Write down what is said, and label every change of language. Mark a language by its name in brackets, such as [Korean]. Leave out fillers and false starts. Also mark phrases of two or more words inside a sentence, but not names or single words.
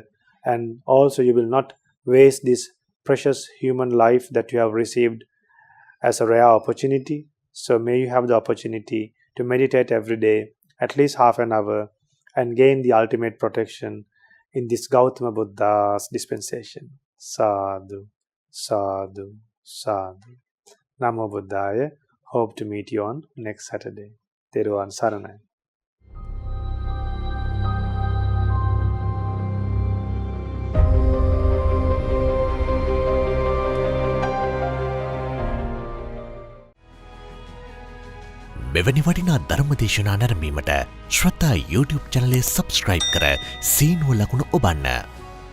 [English] And also you will not waste this precious human life that you have received as a rare opportunity. So may you have the opportunity to meditate every day at least half an hour and gain the ultimate protection in this Gautama Buddha's dispensation. [Pali] Sadhu, sadhu, sadhu. Namo Buddhaya. [English] Hope to meet you on next Saturday. [Sinhala] Theravada Saranai. මෙවැනි වටිනා ධර්ම දේශනා නැරඹීමට ශ්‍රද්ධා YouTube චැනලය සබස්ක්‍රයිබ් කර සීනුව ලකුණ ඔබන්න.